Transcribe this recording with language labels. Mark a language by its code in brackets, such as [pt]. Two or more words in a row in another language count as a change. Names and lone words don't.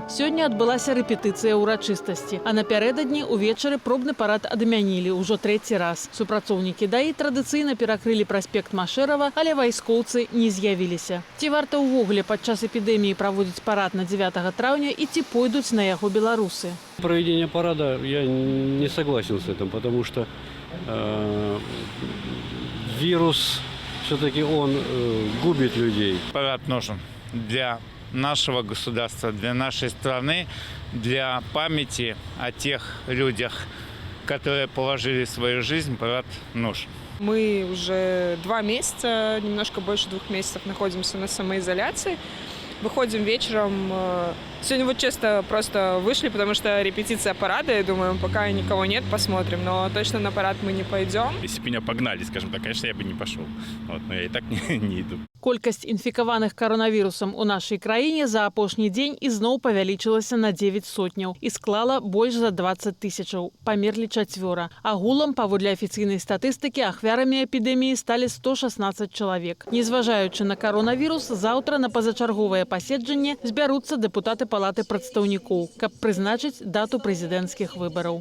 [be] Сёння адбылася рэпетыцыя ўрачыстасці, а напярэдадні ўвечары пробны парад адмянілі ўжо 3-й раз. Супрацоўнікі ДАІ традыцыйна перакрылі праспект Машэрава, але вайскоўцы не з'явіліся. Ці варта ўвогуле падчас эпідэміі праводзіць парад на 9 траўня і ці пойдуць на яго беларусы? [ru] Проведение парада я не согласен с этим, потому что вирус, все-таки он губит людей. Парад нужен для нашего государства, для нашей страны, для памяти о тех людях, которые положили свою жизнь. Парад нужен. Мы уже 2 месяца, немножко больше 2 месяцев находимся на самоизоляции. Выходим вечером. Сегодня честно просто вышли, потому что репетиция парада, и думаю, пока никого нет, посмотрим. Но точно на парад мы не пойдем. Если бы меня погнали, скажем так, конечно, я бы не пошел. Но я и так не иду. [be] Колькасць інфікаваных каронавірусам у нашай краіне за апошні дзень ізноў павялічылася на 9 сотняў і склала больш за 20 тысячаў. Памерлі 4. Агулам, паводле афіцыйнай статыстыкі, ахвярамі эпідэміі сталі 116 чалавек. Незважаючы на каронавірус, заўтра на пазачарговае паседжанне збяруцца дэпутаты Палаты прадстаўнікоў, каб прызначыць дату прэзідэнцкіх выбараў.